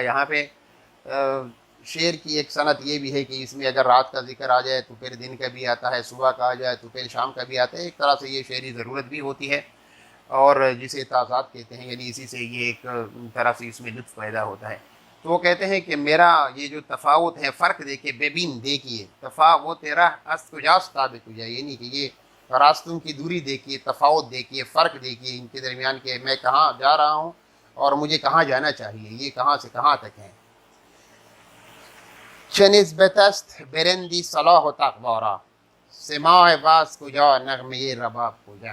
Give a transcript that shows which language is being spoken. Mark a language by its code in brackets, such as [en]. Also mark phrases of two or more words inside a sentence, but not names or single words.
[ur] یہاں پہ شعر کی ایک صنعت یہ بھی ہے کہ اس میں اگر رات کا ذکر آ جائے تو پھر دن کا بھی آتا ہے، صبح کا آ جائے تو پھر شام کا بھی آتا ہے. ایک طرح سے یہ شعری ضرورت بھی ہوتی ہے، اور جسے تاثات کہتے ہیں، یعنی اسی سے یہ ایک طرح سے اس میں لطف پیدا ہوتا ہے. تو وہ کہتے ہیں کہ میرا یہ جو تفاوت ہے، فرق دیکھیے، ببین دیکھیے، [fa] تفاوت تیرا است کجاست تا به کجا، [ur] یعنی کہ یہ راستوں کی دوری دیکھیے، تفاوت دیکھیے، فرق دیکھیے ان کے درمیان کہ میں کہاں جا رہا ہوں اور مجھے کہاں جانا چاہیے، یہ کہاں سے کہاں تک ہے. [fa] چه نسبت است برندی صلاح و تقوا را، سماع واز کجا نغمه رباب کجا.